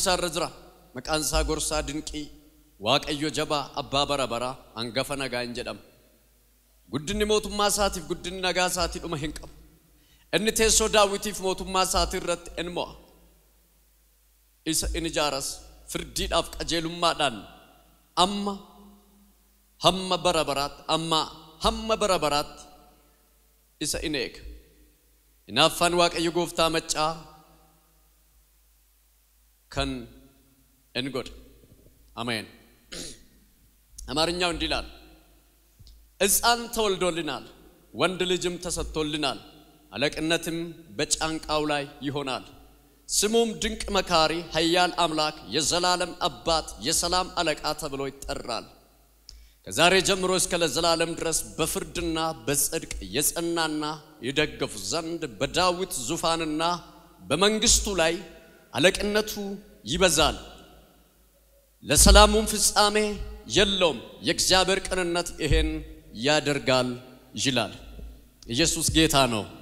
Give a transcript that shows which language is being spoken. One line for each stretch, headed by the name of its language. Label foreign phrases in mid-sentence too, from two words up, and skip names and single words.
Oromo: isaa irra jira maqaan isaa gorsaa dinqii waaqayyo jabaa abbaa bara bara hangafa nagaa hin jedhamu guddinni mootummaa isaatiif guddinni nagaa isaatii dhuma hin qabu inni teessoo daawitiif mootummaa isaatii irratti in mo'a isa in ijaaras firdiidhaaf qajeelummaadhaan amma hamma bara baraatti isa in eega hinaaffaan waaqayyo gooftaa maccaa kan in godha
Amharic: አሜን አማርኛው እንዲህ ይላል ሕፃን ተወልዶልናል ወንድ ልጅም ተሰጥቶልናል አለቅነትም በጫንቃው ላይ ይሆናል ስሙም ድንቅ መካሪ ኃያል አምላክ የዘላለም አባት የሰላም አለቃ ተብሎ ይጠራል ከዛሬ ጀምሮ እስከ ለዘላለም ድረስ በፍርድና በጽድቅ የጸናና ይደገፍ ዘንድ በዳዊት ዙፋንና በመንግስቱ ላይ አለቅነቱ ይበዛል ለሰላሙም ፍጻሜ የለውም የእግዚአብሔር ቅንነት ይሄን ያደርጋል ይላል ኢየሱስ ጌታ ነው